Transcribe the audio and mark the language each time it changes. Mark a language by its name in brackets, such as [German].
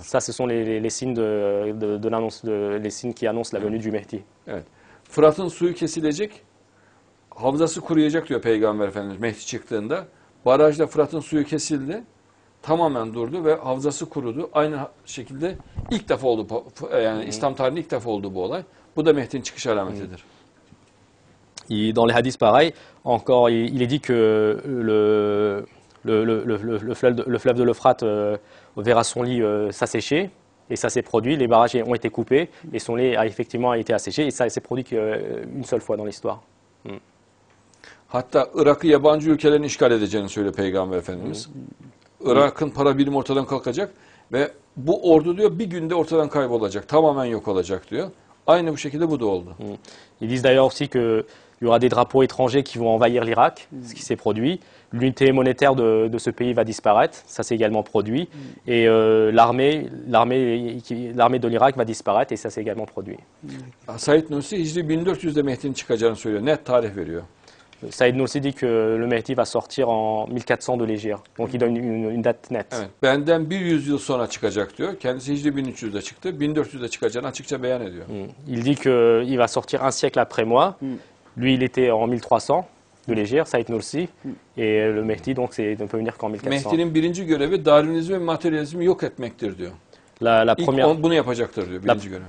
[French] Ça, ce sont les signes de l'annonce, les signes qui annoncent la venue du Mehdi. [Turkish] Evet. Fırat'ın suyu kesilecek, havzası kuruyacak diyor Peygamber Efendimiz Mehdi çıktığında. Barajda Fırat'ın suyu kesildi, tamamen durdu ve havzası kurudu. Aynı şekilde ilk defa oldu, yani İslam tarihinde ilk defa oldu bu olay. Bu da Mehdi'nin çıkış alametidir. [French] Dans les hadiths, pareil, encore, il est dit que le fleuve de l'Euphrate verra son lit s'assécher, et ça s'est produit, les barrages ont été coupés, et son lit a effectivement été asséché, et ça s'est produit qu'une seule fois dans l'histoire. [Turkish] Hatta Irak'ı yabancı ülkelerin işgal edeceğini söylüyor Peygamber Efendimiz. Irak'ın para birimi ortadan kalkacak ve bu ordu diyor bir günde ortadan kaybolacak, tamamen yok olacak diyor. Aynı bu şekilde bu da oldu. [French] Ils disent d'ailleurs aussi qu'il y aura des drapeaux étrangers qui vont envahir l'Irak, ce qui s'est produit. L'unité monétaire de ce pays va disparaître, ça s'est également produit. Et l'armée de l'Irak va disparaître, et ça s'est également produit. [Turkish] Said Nursi Hicri 1400'de Mehdi'nin çıkacağını söylüyor. Net tarih veriyor. [French] Saïd Nursi dit que le Mehdi va sortir en 1400 de l'Hégire. Donc il donne une date nette. [Turkish] Evet. Benden 100 yıl sonra çıkacak diyor. Kendisi Hicri 1300'de çıktı. 1400'de çıkacağını açıkça beyan ediyor. [French] Il dit qu'il va sortir un siècle après moi. Lui, il était en 1300 de l'Hégire, Saïd Nursi. Et le Mehdi, donc, ne peut venir qu'en 1400. [Turkish] Mehdi'nin birinci görevi Darwinizmi ve materyalizmi yok etmektir diyor. [French] La première, [Turkish] bunu yapacaktır diyor birinci görev.